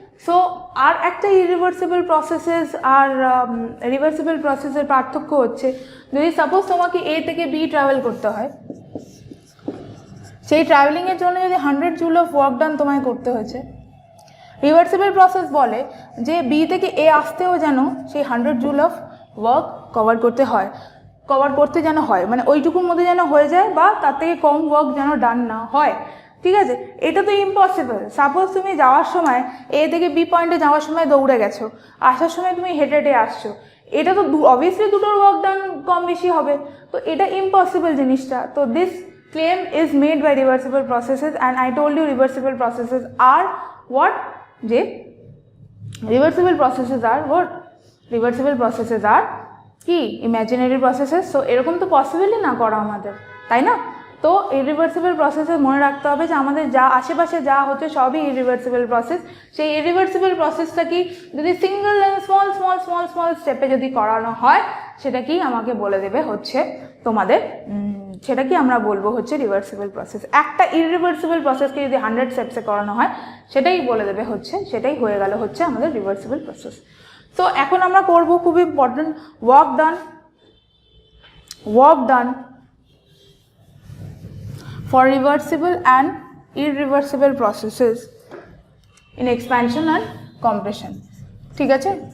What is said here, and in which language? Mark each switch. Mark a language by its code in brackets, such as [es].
[bn] So আর একটা irreversible processes আর reversible প্রসেসের পার্থক্য হচ্ছে, যদি সাপোজ তোমাকে এ থেকে বি ট্রাভেল করতে হয়, সেই ট্রাভেলিংয়ের জন্য যদি 100 জুল অফ ওয়ার্ক ডান তোমায় করতে হয়েছে, রিভার্সিবল প্রসেস বলে যে বি থেকে এ আসতেও যেন সেই 100 জুল অফ ওয়ার্ক কভার করতে যেন হয়, মানে ওইটুকুর মধ্যে যেন হয়ে যায় বা তার থেকে কম ওয়ার্ক যেন ডান না হয়, ঠিক আছে। এটা তো ইম্পসিবল। সাপোজ তুমি যাওয়ার সময় এ থেকে বি পয়েন্টে যাওয়ার সময় দৌড়ে গেছো, আসার সময় তুমি হেঁটে হেঁটে আসছো, এটা তো অবভিয়াসলি দুটোর ওয়ার্ক ডান কম বেশি হবে, তো এটা ইম্পসিবল জিনিসটা। তো this [en] claim is made by reversible processes, and I told you reversible processes are what? যে reversible processes are what? Reversible processes are কি? Imaginary processes. [bn] So এরকম তো পসিবলই না করা আমাদের, তাই না? তো ইরিভার্সিবল প্রসেসে মনে রাখতে হবে যে আমাদের যা আশেপাশে যা হচ্ছে সবই ইরিভার্সিবল প্রসেস। সেই ইরিভার্সিবল প্রসেসটা কি যদি single small small small small স্টেপে যদি করানো হয় সেটা কি আমাকে বলে দেবে হচ্ছে তোমাদের সেটা কি আমরা বলবো হচ্ছে রিভার্সিবল প্রসেস। একটা ইরিভার্সিবল প্রসেসকে যদি 100 স্টেপসে করানো হয় সেটাই বলে দেবে হচ্ছে, সেটাই হয়ে গেল হচ্ছে আমাদের রিভার্সিবল প্রসেস। তো এখন আমরা করব খুব [en] Important work done for reversible and irreversible processes in expansion and compression. [bn] ঠিক আছে?